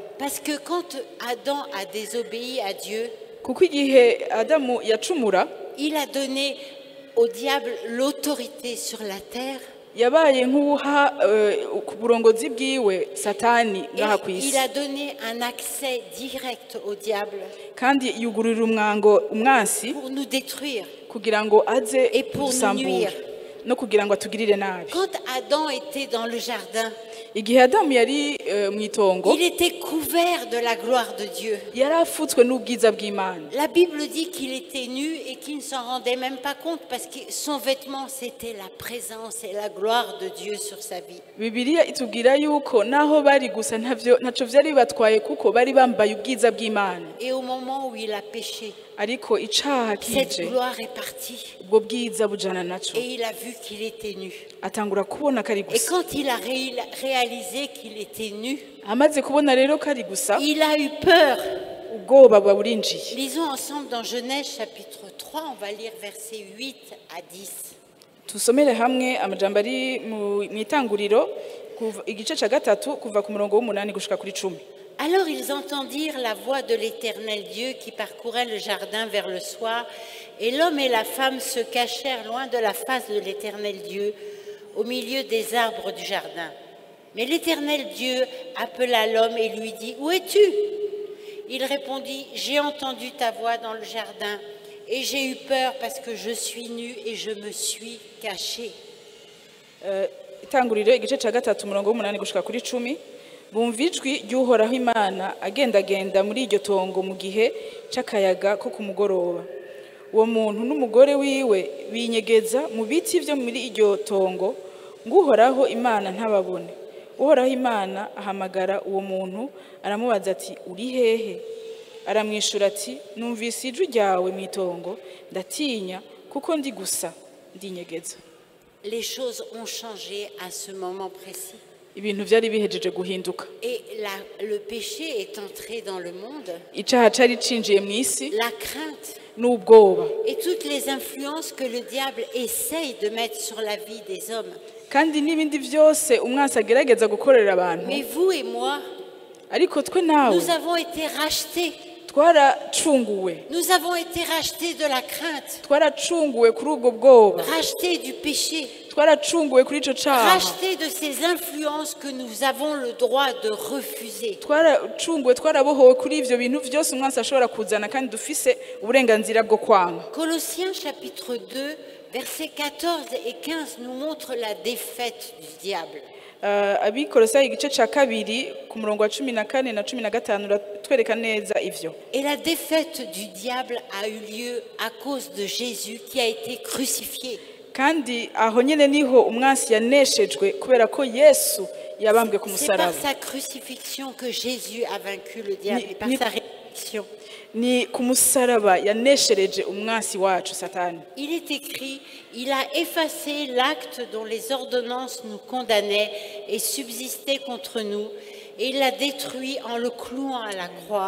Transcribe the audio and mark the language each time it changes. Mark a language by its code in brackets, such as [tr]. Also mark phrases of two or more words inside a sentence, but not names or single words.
[fr] Parce que quand Adam a désobéi à Dieu, [rn] Kuko igihe Adamu yacumura, [fr] il a donné au diable l'autorité sur la terre. [rn] yabaye nk'uha ku burongozi bwiwe Satani [fr] Et [rn] ngaha ku [fr] il [rn] isi. [fr] a donné un accès direct au diable [rn] Kandi yugururira umwansi [fr] pour nous détruire [rn] kugira ngo aze [fr] et pour nous nuire. [rn] gusambura no kugira ngo atugirire nabi. [fr] Quand Adam était dans le jardin, [rn] Igihe Adamu yari mu itongo, [fr] il était couvert de la gloire de Dieu. [rn] yari afutswe n'ubwiza bw'Imana. [fr] La Bible dit qu'il était nu et qu'il ne s'en rendait même pas compte parce que son vêtement, c'était la présence et la gloire de Dieu sur sa vie. [rn] Bibiliya itubwira yuko naho bari gusa ntaco vyari bibatwaye kuko bari bambaye ubwiza bw'Imana. [fr] Et au moment où il a péché, [rn] Ariko icaha [fr] cette [rn] kije, [fr] gloire est partie [rn] ubwo bwiza bujana naco. [fr] et il a vu qu'il était nu. [rn] Atangura kubona kari [fr] Et [rn] gusa. [fr] quand il a réalisé qu'il était nu, [rn] Amaze kubona rero kari gusa, [fr] il a eu peur. [rn] ubwoba burinjiye. [fr] Lisons ensemble dans Genèse chapitre 3, on va lire versets 8 à 10. [rn] Tusomere hamwe amajambo ari mu itanguriro igice ca gatatu kuva ku murongo w'8 gushika kuri 10. [fr] Alors ils entendirent la voix de l'Éternel Dieu qui parcourait le jardin vers le soir, et l'homme et la femme se cachèrent loin de la face de l'Éternel Dieu, au milieu des arbres du jardin. Mais l'Éternel Dieu appela l'homme et lui dit, « Où es-tu » Il répondit, « J'ai entendu ta voix dans le jardin, et j'ai eu peur parce que je suis nu et je me suis caché. » [rn] Itanguriro igice ca gatatu umurongo w'8 gushika kuri 10. Bumva ijwi ry'Uhoraho Imana agendagenda muri iryo tongo mu gihe c'akayaga ko ku mugoroba. Uwo muntu n'umugore wiwe binyegeza mu biti vyo muri iryo tongo, ng'Uhoraho Imana ntababone. Uhoraho Imana ahamagara uwo muntu aramubaza ati, uri hehe? Aramwishura ati, numvise ijwi ryawe mu itongo, ndatinya kuko ndi gusa ndinyegeza. [fr] Les choses ont changé à ce moment précis. [rn] Ibintu vyari bihejeje guhinduka. [fr] Et le péché est entré dans le monde, [rn] Icaha cari cinjiye mw'isi [fr] la crainte [rn] n'ubwoba. [fr] et toutes les influences que le diable essaye de mettre sur la vie des hommes. [rn] Kandi n'ibindi vyose umwansi agerageza gukorera abantu. [fr] Mais vous et moi, [rn] Ariko twe nawe [fr] nous avons été rachetés. [rn] twaracunguwe. [fr] Nous avons été rachetés de la crainte, [rn] Twaracunguwe kuri ubwo bwoba. [fr] rachetés du péché, [rn] Twaracunguwe kuri ico caha. [fr] rachetés de ces influences que nous avons le droit de refuser. [rn] Twaracunguwe, twarabohowe kuri ivyo bintu vyose umwansi ashobora kuzana kandi dufise uburenganzira bwo kwanga. [fr] Colossiens chapitre 2, versets 14 et 15 nous montrent la défaite du diable. [rn] Abikolosayi igice ca kabiri ku murongo wa 14 na 15 uratwereka neza ivyo. [fr] Et la défaite du diable a eu lieu à cause de Jésus qui a été crucifié. [rn] Kandi aho nyene niho umwansi yaneshejwe kubera ko Yesu yabambwe ku [fr] C'est par [rn] musaraba. [fr] sa crucifixion que Jésus a vaincu le diable et par sa résurrection. [rn] Ni ku musaraba yaneshereje umwansi wacu Satani. [fr] Il est écrit, il a effacé l'acte dont les ordonnances nous condamnaient et subsistaient contre nous, et il l'a détruit en le clouant à la croix.